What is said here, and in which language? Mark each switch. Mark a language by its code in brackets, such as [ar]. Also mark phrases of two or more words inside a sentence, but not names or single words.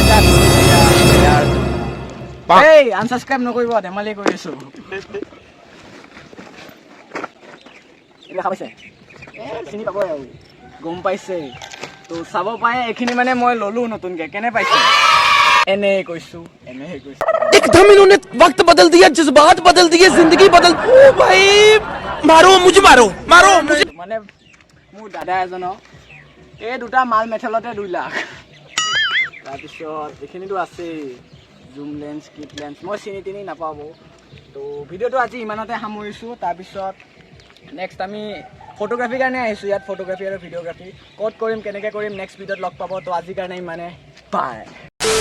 [as] 2 লাখ এই আনছাবস্ক্ৰাইব নকৰিব ধেমালি কৰি আছোঁ দেখা পাইছে চিনি পাব আৰু গম পাইছে তো চাব পাৰে এইখিনি মানে মই ল'লোঁ নতুনকৈ কেনে পাইছে এনেই কৈছোঁ [hi] एकदम इन्होंने वक्त बदल दिया जज्बात बदल दिए जिंदगी बदल ओ भाई मारो मुझे [as] মানে মোৰ দাদা এজনৰ এই দুটা মাল মেথেলতে 2 লাখ তাৰপিছত এইখিনিতো আছেই [en] zoom lens kit lens [as] মই চিনি নাপাব তো ভিডিঅ'টো আজি ইমানতে সামৰিছোঁ তাৰপিছত নেক্সট আমি ফটোগ্ৰাফীৰ কাৰণে আহিছোঁ ইয়াত ফটোগ্ৰাফী আৰু ভিডিঅ'গ্ৰাফী ক'ত কৰিম কেনেকৈ কৰিম নেক্সট ভিডিঅ'ত লগ পাব তো আজিৰ কাৰণে ইমানে বাই